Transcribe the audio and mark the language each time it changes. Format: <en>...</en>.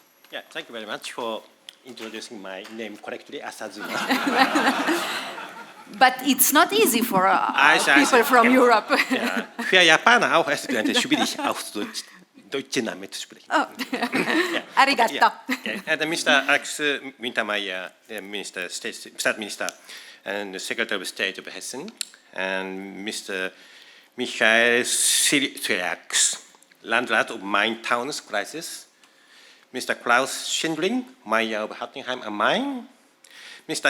<en>Yeah, thank you very much for introducing my name correctly, Asazuma. But it's not easy for people from okay. Europe.</en> <de>Ja, für Japaner auch ist es schwierig, auch Deutschen Namen zu sprechen.</de> <en>Oh, arigato. Yeah. Okay. And Mr. Alex Wintermeyer, the State Minister and the Secretary of State of Hessen, and Mr. Michael Syriax, Landrat of Main Towns Crisis, Mr. Klaus Schindling, Mayor of Hattersheim am Main, Mr.</en>